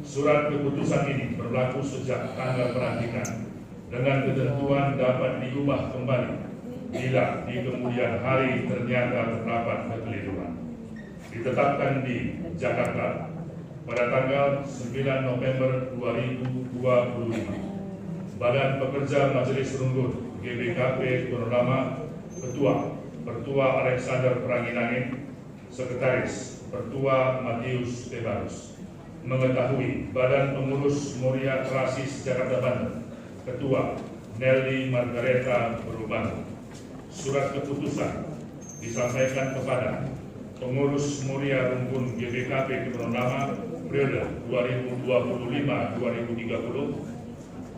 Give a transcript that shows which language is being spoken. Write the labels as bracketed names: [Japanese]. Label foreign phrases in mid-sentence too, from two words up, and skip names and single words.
[Indonesian] Surat keputusan ini berlaku sejak tanggal pelantikan dengan ketentuan dapat diubah kembali bila di kemudian hari ternyata terdapat kekeliruan. Ditetapkan di Jakarta pada tanggal 9 November 2025. Badan Pekerja Majelis Runggun GBKP Purnama, Ketua Pertua Alexander Pranginangin, Sekretaris Pertua Matius Tebarus. Mengetahui Badan Pengurus Muria Klasis Jakarta Banten, Ketua Nelly Margareta Berubang. Surat keputusan disampaikan kepada Pengurus Muria Runggun GBKP Purnama periode 2025-2030. 2.